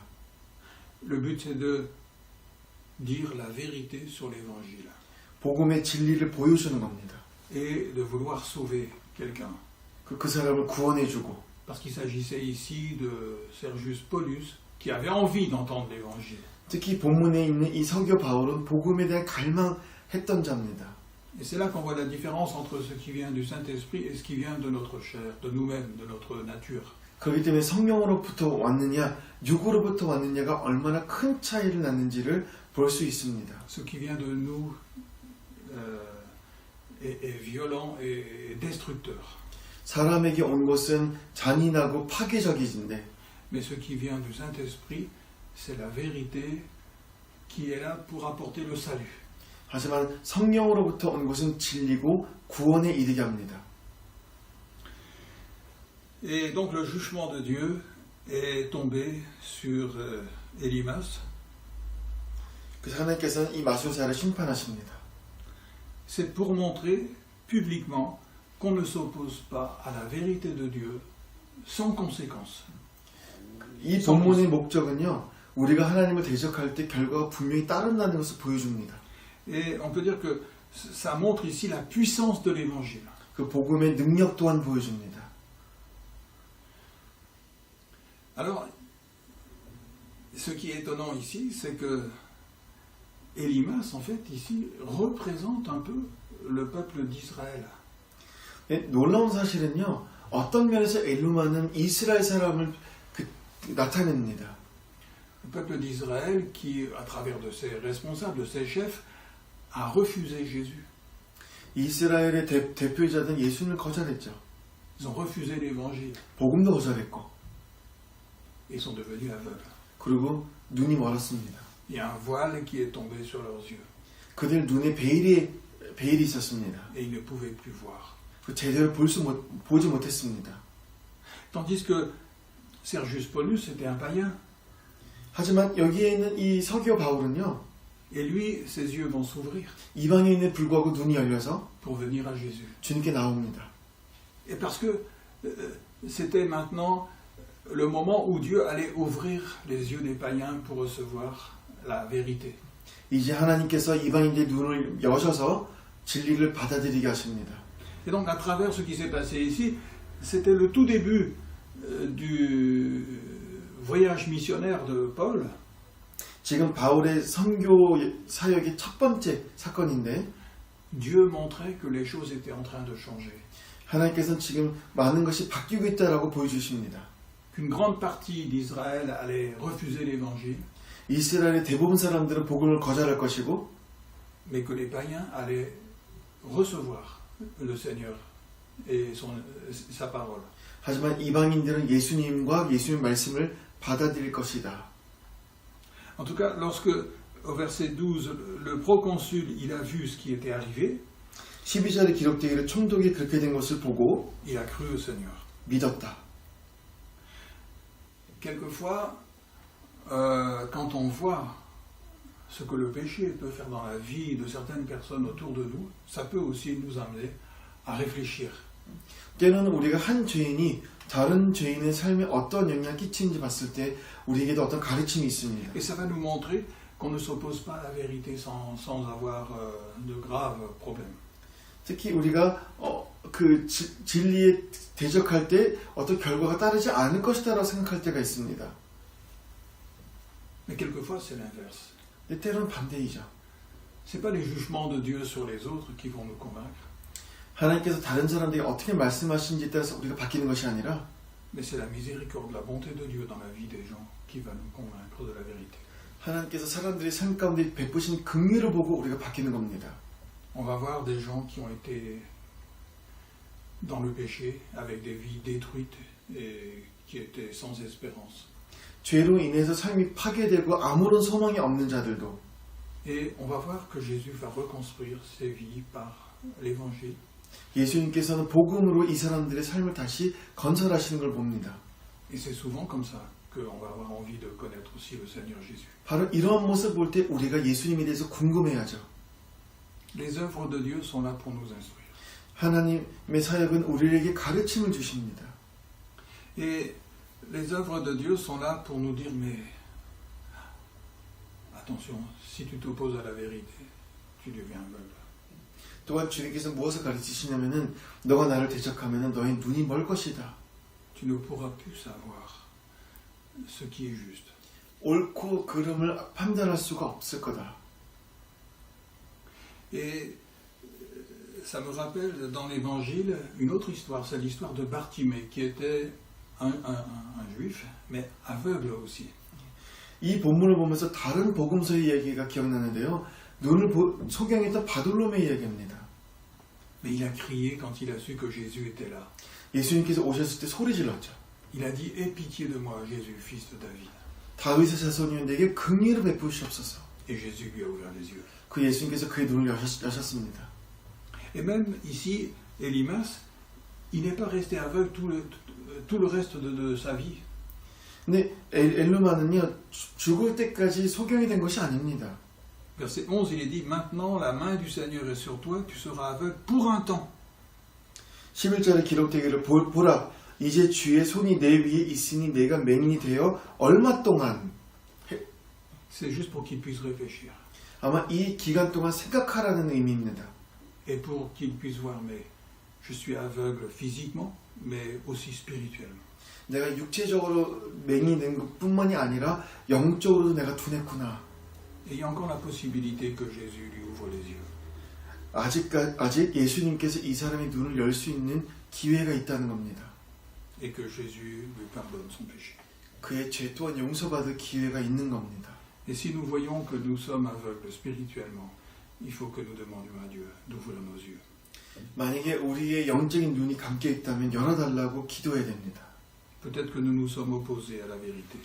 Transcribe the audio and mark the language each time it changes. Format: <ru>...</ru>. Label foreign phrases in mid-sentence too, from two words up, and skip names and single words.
<fr>Le but c'est de dire la vérité sur l'Évangile</fr> <ko>복음의 진리를 보여주는 겁니다.</ko> <fr>et de vouloir sauver quelqu'un.</fr> <ko>그 사람을 구원해주고</ko> <fr>Parce qu'il s'agissait ici de Sergius Paulus qui avait envie d'entendre l'Évangile.</fr> <ko>특히 본문에 있는 이 서교 바울은 복음에 대한 갈망했던 자입니다.</ko> <fr>Et c'est là qu'on voit la différence entre ce qui vient du Saint-Esprit et ce qui vient de notre chair, de nous-mêmes, de notre nature.</fr> <ko>그렇기 때문에 성령으로부터 왔느냐 육으로부터 왔느냐가 얼마나 큰 차이를 낳는지를 볼 수 있습니다.</ko> <fr>Ce qui vient de nous est violent et destructeur.</fr> <ko>사람에게 온 것은 잔인하고 파괴적이진데</ko> <fr>Mais ce qui vient du Saint-Esprit, c'est la vérité qui est là pour apporter le salut.</fr> <ko>하지만 성령으로부터 온 것은 진리고 구원에 이르게 합니다.</ko> <fr>Et donc le jugement de Dieu est tombé sur Élimas.</fr> <ko>그래서 하나님께서는 이 마술사를 심판하십니다.</ko> <fr>C'est pour montrer publiquement qu'on ne s'oppose pas à la vérité de Dieu sans conséquence.</fr> <ko>이 본문의 목적은요, 우리가 하나님을 대적할 때 결과가 분명히 따른다는 것을 보여줍니다.</ko> <fr>Et on peut dire que ça montre ici la puissance de l'Évangile.</fr> <ko>그 복음의 능력 또한 보여줍니다.</ko> <fr>Alors, ce qui est étonnant ici, c'est que Élimas, en fait, ici, représente un peu le peuple d'Israël.</fr> <ko>놀라운 사실은요, 어떤 면에서 엘루마는 이스라엘 사람을 나타냅니다.</ko> <fr>Le peuple d'Israël qui, à travers de ses responsables, de ses chefs, a refusé Jésus.</fr> <ko>이스라엘의 대표자는 예수님을 거절했죠.</ko> <fr>Ils ont refusé l'Évangile</fr> <ko>복음도 거절했고,</ko> <fr>et sont devenus aveugles.</fr> <ko>그리고 눈이 멀었습니다.</ko> <fr>Il y a un voile qui est tombé sur leurs yeux</fr> <ko>그들 눈에 베일이 있었습니다.</ko> <fr>et ils ne pouvaient plus voir.</fr> <ko>제대로 보지 못했습니다.</ko> <fr>Tandis que Sergius Paulus était un païen.</fr> <ko>하지만 여기에 있는 이 서기오 바울은요,</ko> <fr>Et lui, ses yeux vont s'ouvrir</fr> <ko>이방인에 불구하고 눈이 열려서</ko> <fr>pour venir à Jésus.</fr> <ko>주님께 나옵니다.</ko> <fr>Et parce que c'était maintenant le moment où Dieu allait ouvrir les yeux des païens pour recevoir la vérité.</fr> <ko>이제 하나님께서 이방인의 눈을 여셔서 진리를 받아들이게 하십니다.</ko> <fr>Et donc à travers ce qui s'est passé ici, c'était le tout début du voyage missionnaire de Paul.</fr> <ko>지금 바울의 선교 사역의 첫 번째 사건인데</ko> <fr>Dieu montrait que les choses étaient en train de changer.</fr> <ko>하나님께서는 지금 많은 것이 바뀌고 있다라고 보여주십니다.</ko> <fr>Qu'une grande partie d'Israël allait refuser l'évangile,</fr> <ko>이스라엘의 대부분 사람들은 복음을 거절할 것이고</ko> <fr>mais que les païens allaient recevoir le Seigneur et sa parole.</fr> <ko>하지만 이방인들은 예수님과 예수님의 말씀을 받아들일 것이다.</ko> <fr>En tout cas, lorsque, au verset 12, le proconsul, il a vu ce qui était arrivé,</fr> <ko>12절에 기록되기를 총독이 그렇게 된 것을 보고</ko> <fr>il a cru au Seigneur.</fr> <ko>믿었다.</ko> <fr>Quelquefois, quand on voit ce que le péché peut faire dans la vie de certaines personnes autour de nous, ça peut aussi nous amener à réfléchir.</fr> <ko>때로는 우리가 한 죄인이 다른 죄인의 삶에 어떤 영향을 끼치는지 봤을 때 우리에게도 어떤 가르침이 있습니다.</ko> <fr>Et ça va nous montrer qu'on ne s'oppose pas à la vérité sans avoir de graves problèmes.</fr> <ko>특히 우리가 그 진리에 대적할 때 어떤 결과가 따르지 않을 것이다라고 생각할 때가 있습니다.</ko> <fr>Mais quelquefois, c'est l'inverse.</fr> <ko>근데 때로는 반대이죠.</ko> <fr>Ce n'est pas les jugements de Dieu sur les autres qui vont nous convaincre,</fr> <ko>하나님께서 다른 사람들이 어떻게 말씀하시는지에 따라서 우리가 바뀌는 것이 아니라</ko> <fr>mais c'est la miséricorde, la bonté de Dieu dans la vie des gens qui va nous convaincre de la vérité.</fr> <ko>하나님께서 사람들의 삶 가운데 베푸신 긍휼을 보고 우리가 바뀌는 겁니다.</ko> <fr>On va voir des gens qui ont été dans le péché, avec des vies détruites et qui étaient sans espérance.</fr> <ko>죄로 인해서 삶이 파괴되고 아무런 소망이 없는 자들도</ko> <fr>Et on va voir que Jésus va reconstruire ces vies par l'évangile.</fr> <ko>예수님께서는 복음으로 이 사람들의 삶을 다시 건설하시는 걸 봅니다.</ko> <fr>Et c'est souvent comme ça qu'on va avoir envie de connaître aussi le Seigneur Jésus.</fr> <ko>바로 이러한 모습을 볼 때 우리가 예수님에 대해서 궁금해하죠.</ko> <fr>Les œuvres de Dieu sont là pour nous instruire.</fr> <ko>하나님의 사역은 우리에게 가르침을 주십니다.</ko> <fr>Et les œuvres de Dieu sont là pour nous dire, mais attention, si tu t'opposes à la vérité, tu deviens aveugle.</fr> <ko>또한 주님께서 무엇을 가르치시냐면은 너가 나를 대적하면은 너의 눈이 멀 것이다.</ko> <fr>Tu ne pourras plus savoir ce qui est juste.</fr> <ko>옳고 그름을 판단할 수가 없을 거다.</ko> <fr>Et ça me rappelle dans l'évangile une autre histoire, c'est l'histoire de Bartimée, qui était un juif, mais aveugle aussi.</fr> <ko>이 본문을 보면서 다른 복음서의 이야기가 기억나는데요. 눈을 소경했던 바돌로메의 이야기입니다.</ko> <fr>Mais il a crié quand il a su que Jésus était là.</fr> <ko>예수님께서 오셨을 때 소리 질렀죠.</ko> <fr>Il a dit, aie pitié de moi, Jésus, fils de David.</fr> <ko>다윗의 자손이여 내게 긍휼을 베푸시옵소서.</ko> <fr>Et Jésus lui a ouvert les yeux.</fr> <ko>그 예수님께서 그의 눈을 여셨습니다.</ko> <fr>Et même ici, Elimas, il n'est pas resté aveugle tout le reste de sa vie.</fr> <ko>근데 엘루마는요 죽을 때까지 소경이 된 것이 아닙니다.</ko> <fr>Verset 11, il est dit, maintenant la main du Seigneur est sur toi, tu seras aveugle pour un temps.</fr> <ko>11절에 기록되기를 보라 이제 주의 손이 내 위에 있으니 내가 맹인이 되어 얼마 동안</ko> <fr>C'est juste pour qu'il puisse réfléchir.</fr> <ko>아마 이 기간 동안 생각하라는 의미입니다.</ko> <fr>Et pour qu'il puisse voir, mais je suis aveugle physiquement, mais aussi spirituellement.</fr> <ko>내가 육체적으로 맹인이 된 것뿐만이 아니라 영적으로도 내가 둔했구나.</ko> <fr>Et il y a encore la possibilité que Jésus lui ouvre les yeux.</fr> <ko>아직 예수님께서 이 사람의 눈을 열 수 있는 기회가 있다는 겁니다.</ko> <fr>Et que Jésus lui pardonne son péché.</fr> <ko>그의 죄 또한 용서받을 기회가 있는 겁니다.</ko> <fr>Et si nous voyons que nous sommes aveugles spirituellement, il faut que nous demandions à Dieu d'ouvrir nos yeux.</fr> <ko>만약에 우리의 영적인 눈이 감겨 있다면 열어달라고 기도해야 됩니다.</ko> <fr>Peut-être que nous nous sommes opposés à la vérité.</fr>